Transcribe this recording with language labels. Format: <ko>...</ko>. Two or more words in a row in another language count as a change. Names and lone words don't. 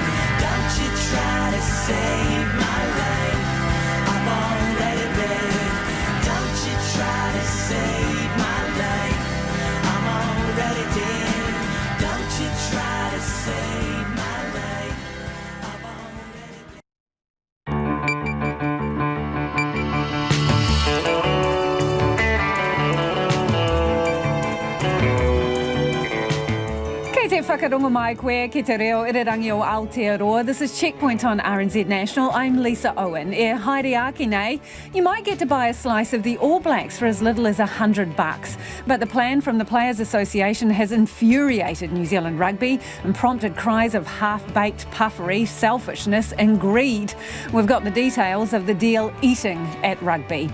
<en>Don't you try to save my life. I'm already dead. Don't you try to save my life. I'm already dead. Don't you try to save my life. I'm already dead.</en> <mi>Kei te whakarongo mai koe ki te reo irirangi o Aotearoa.</mi> <en>This is Checkpoint on RNZ National. I'm Lisa Owen.</en> <mi>E haere ake nei,</mi> <en>you might get to buy a slice of the All Blacks for as little as $100. But the plan from the Players Association has infuriated New Zealand Rugby and prompted cries of half-baked puffery, selfishness and greed. We've got the details of the deal eating at Rugby.</en>